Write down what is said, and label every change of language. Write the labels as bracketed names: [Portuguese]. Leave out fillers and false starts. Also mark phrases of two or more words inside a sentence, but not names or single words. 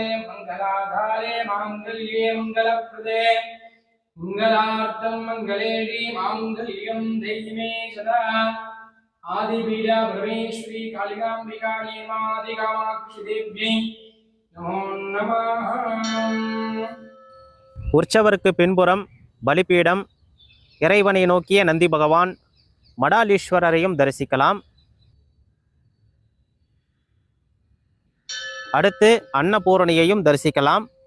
[Sanskrit] मंगलाधारे मांगल्ये मंगलप्रदे मंगलार्थं मंगलेरि मांगल्यं दैमे सदा आदिबीजा परमेश्वरी कालिकाम्बिकायै मादिकामाक्षि देव्यै नमो नमः. [Tamil] உற்சவருக்கு பின்புறம் பலிபீடம், இறைவனை நோக்கிய நந்தி பகவான், மடாலீஸ்வரரையும் தரிசிக்கலாம். அடுத்து அன்னபூரணியையும் தரிசிக்கலாம்.